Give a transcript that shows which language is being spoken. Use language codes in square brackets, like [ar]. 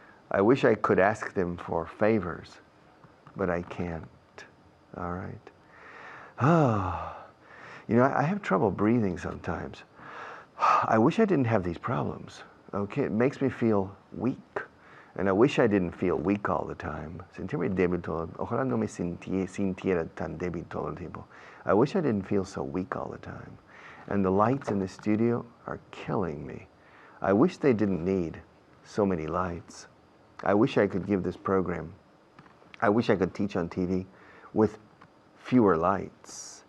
[en] I wish I could ask them for favors, but I can't. All right. Oh, you know, I have trouble breathing sometimes. I wish I didn't have these problems. Okay, it makes me feel weak. And I wish I didn't feel weak all the time. [es] Sentirme débil todo. Ojalá no me sintiera tan débil todo el tiempo. [en] I wish I didn't feel so weak all the time. And the lights in the studio are killing me. I wish they didn't need so many lights. I wish I could give this program. I wish I could teach on TV with fewer lights.